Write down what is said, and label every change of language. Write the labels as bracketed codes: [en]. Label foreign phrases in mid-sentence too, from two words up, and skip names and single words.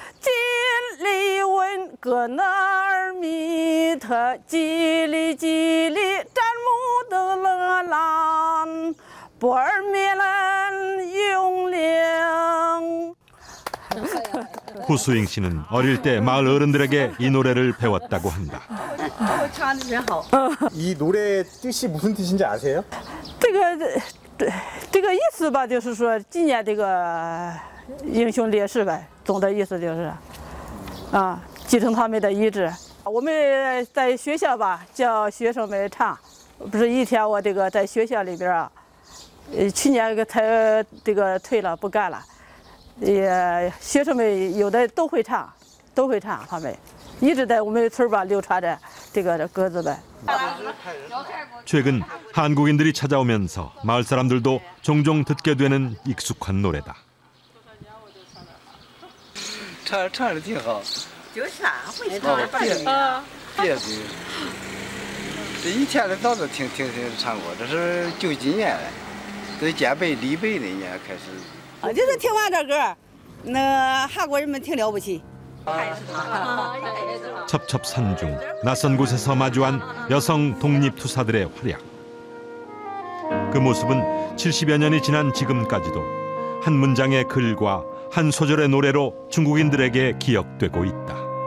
[ko] 진리원 그날 미터 지리 짠무더러란 벌미란 용령. 후수잉 씨는 어릴 때 마을 어른들에게 이 노래를 배웠다고 한다. 이 노래의 뜻이 무슨 뜻인지 아세요? [zh] 这个意思吧，就是说纪念这个英雄烈士呗，总的意思就是，继承他们的遗志。我们在学校吧，叫学生们唱，不是一天我这个在学校里边啊，去年才这个退了不干了，学生们有的都会唱，他们一直在我们村吧流传着这个歌子呗。 [ko] 최근 한국인들이 찾아오면서 마을 사람들도 종종 듣게 되는 익숙한 노래다. [zh] 唱得挺好。就是啊，会唱的别的，这以前的早都听唱过，这是90年了，这建北立北那年开始。就是听完这歌，那韩国人们挺了不起。 [ko] 첩첩산중 낯선 곳에서 마주한 여성 독립투사들의 활약. 그 모습은 70여 년이 지난 지금까지도 한 문장의 글과 한 소절의 노래로 중국인들에게 기억되고 있다.